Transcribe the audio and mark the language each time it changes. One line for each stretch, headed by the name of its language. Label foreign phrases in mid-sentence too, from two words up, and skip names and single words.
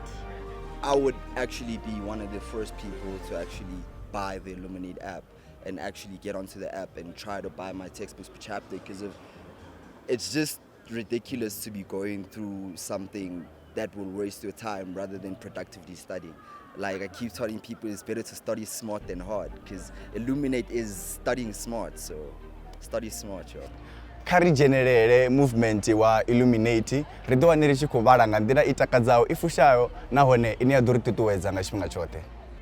English: I would actually be one of the first people to actually buy the Illuminate app and actually get onto the app and try to buy my textbooks per chapter, because it's just ridiculous to be going through something that will waste your time rather than productively studying. Like I keep telling people, it's better to study smart than hard, because Illuminate is studying smart, so study smart, yo.
Venda: Kari generere movement wa Illuminate ri ḓo wana ri tshi khou vhala nga nḓila i takadzaho i fushaho nahone ine ya ḓo ri ṱuṱuwedza nga tshifhinga tshoṱhe.